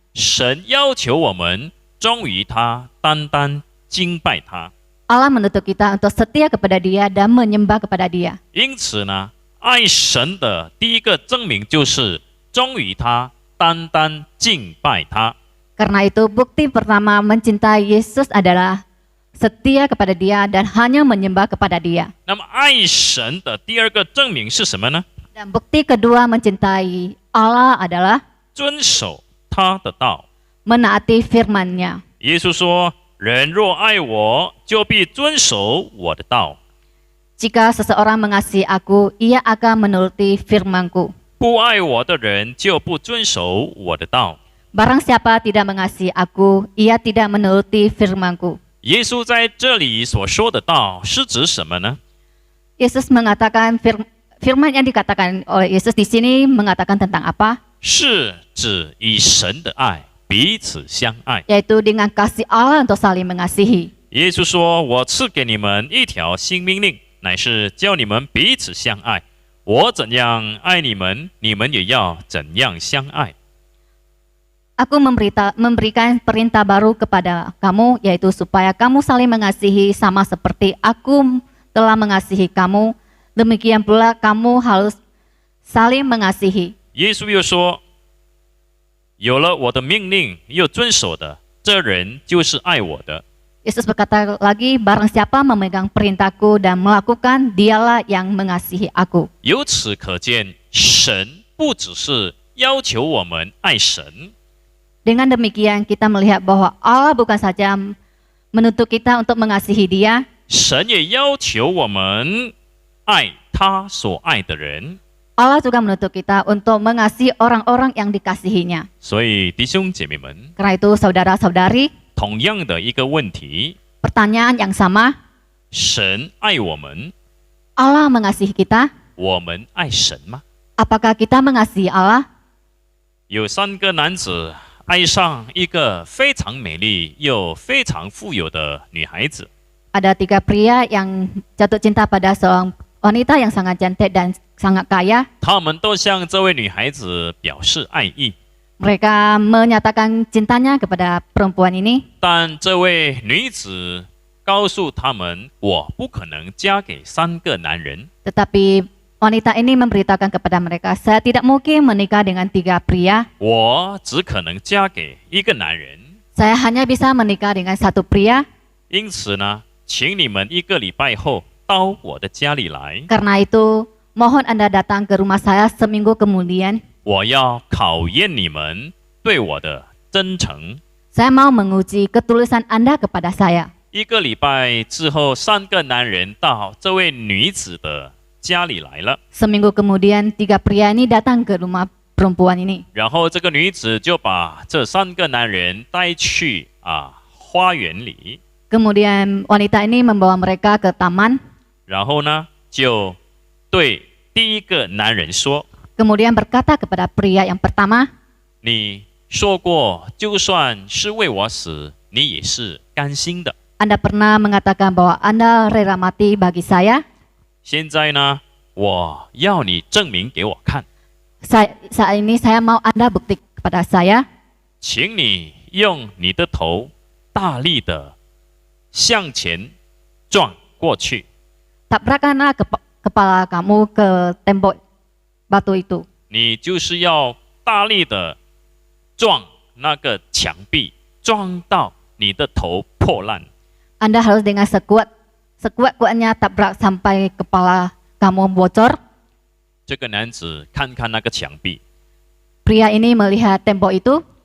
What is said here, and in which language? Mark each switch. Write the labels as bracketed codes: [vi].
[zh] 神要求我们忠于他，单单敬拜他。 [id] Allah menuntut kita untuk setia kepada Dia dan menyembah kepada Dia. [zh] 因此呢，爱神的第一个证明就是忠于他，单单敬拜他。 [id] Karena itu bukti pertama mencintai Yesus adalah setia kepada Dia dan hanya menyembah kepada Dia. [zh] 那么爱神的第二个证明是什么呢？ [id] Dan bukti kedua mencintai Allah adalah [zh] 遵守他的道。 [id] menaati firman-Nya. [zh] 耶稣说：“人若爱我，就必遵守我的道； [id] Jika seseorang mengasihi aku, ia akan menuruti firman-Ku. [zh] 不爱我的人就不遵守我的道。” [id] Barang siapa tidak mengasihi aku, ia tidak menuruti firman-Ku. [zh] 耶稣在这里所说的道是指什么呢？ [id] Yesus mengatakan firman yang dikatakan oleh Yesus di sini mengatakan tentang apa? [zh] 是指以神的爱彼此相爱。 [id] Yaitu dengan kasih Allah untuk saling mengasihi. [zh] 耶稣说：“我赐给你们一条新命令，乃是叫你们彼此相爱。我怎样爱你们，你们也要怎样相爱。” [id] Aku memberikan perintah baru kepada kamu, yaitu supaya kamu saling mengasihi sama seperti aku telah mengasihi kamu. Demikian pula kamu harus saling mengasihi. [zh] 耶稣又说：“有了我的命令又遵守的，这人就是爱我的。” [id] Yesus berkata lagi, barang siapa memegang perintahku dan melakukan, dialah yang mengasihi aku. [zh] 由此可见，神不只是要求我们爱神， [id] Dengan demikian kita melihat bahwa Allah bukan saja menuntut kita untuk mengasihi Dia, [zh] 神也要求我们爱他所爱的人。 [id] Allah juga menuntut kita untuk mengasihi orang-orang yang dikasihinya. [zh] 所以弟兄姐妹们， [id] Karena itu saudara-saudari, [zh] 同样的一个问题， [id] pertanyaan yang sama, [zh] 神爱我们， [id] Allah mengasihi kita, [zh] 我们爱神吗？ [id] apakah kita mengasihi Allah? [zh] 有3个男子爱上一个非常美丽又非常富有的女孩子。 [id] Ada 3 pria yang jatuh cinta pada seorang wanita yang sangat cantik dan sangat kaya. [zh] 他们都向这位女孩子表示爱意， [id] Mereka menyatakan cintanya kepada perempuan ini. [zh] 但这位女子告诉他们：“我不可能嫁给3个男人。” [id] Tetapi wanita ini memberitakan kepada mereka, saya tidak mungkin menikah dengan 3 pria. [zh] 我只可能嫁给一个男人。 [id] Saya hanya bisa menikah dengan 1 pria. [zh] 因此呢，请你们1个礼拜后到我的家里来， [id] Karena itu, mohon Anda datang ke rumah saya seminggu kemudian. [zh] 我要考验你们对我的真诚。 [id] Saya mau menguji ketulusan Anda kepada saya. [zh] 1个礼拜之后，3个男人到这位女子的家里来了， [id] Seminggu kemudian 3 pria ini datang ke rumah perempuan ini. [zh] 然后这个女子就把这3个男人带去花园里， [id] Kemudian wanita ini membawa mereka ke taman. [zh] 然后呢就对第1个男人说 [id] Kemudian berkata kepada pria yang pertama, [zh] 你说过就算是为我死，你也是甘心的。 [id] Anda pernah mengatakan bahwa Anda rela mati bagi saya. [zh] 现在呢，我要你证明给我看， [id] Saat ini saya mau Anda bukti kepada saya. [zh] 请你用你的头大力的向前撞过去， [id] Tabrakkanlah kepala kamu ke tembok batu itu. [zh] 你就是要大力的撞那个墙壁，撞到你的头破烂。 [id] Anda harus dengan sekuat-kuatnya tabrak sampai kepala kamu bocor. [zh] 这个男子看看那个墙壁， [id] Pria ini melihat tembok itu,